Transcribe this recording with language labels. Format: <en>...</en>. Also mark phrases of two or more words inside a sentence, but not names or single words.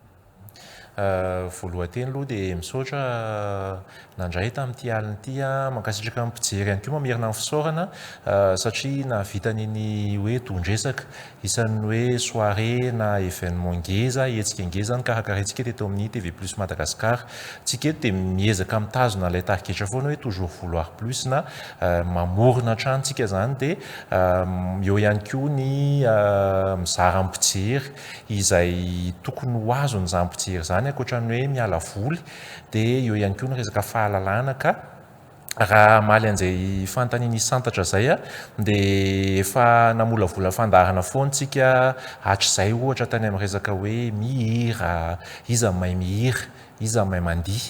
<mg>Voalohanteny aloha dia misaotra nandray tamin'ity alina ity mankasitraka amin'ny mpijery ihany koa mamerina ny fisaorana satria nahavita ny hoe tondresaka isan'ny hoe soirée na événement ngeza hetsika ngeza ny karakarantsika teto amin'ny TV Plus Madagasikara. Tsika eto dia miezaka mitazona ilay tariketra foana hoe</mg> <fr>toujours vouloir plus</fr> <mg>na mamorona trantsika zany dia eo ihany koa ny mizara mpijery izay tokony ho azony izany mpijery zany ankoatra ny hoe miala voly dia eo ihany koa ny resaka fahalalana ka raha maly an'izay fantaniany santatra zay a dia efa namolavola fandarana foantsika hatrizay ohatra tany amin'ny resaka hoe mihira, iza mahay mihira, iza mahay mandihy.</mg>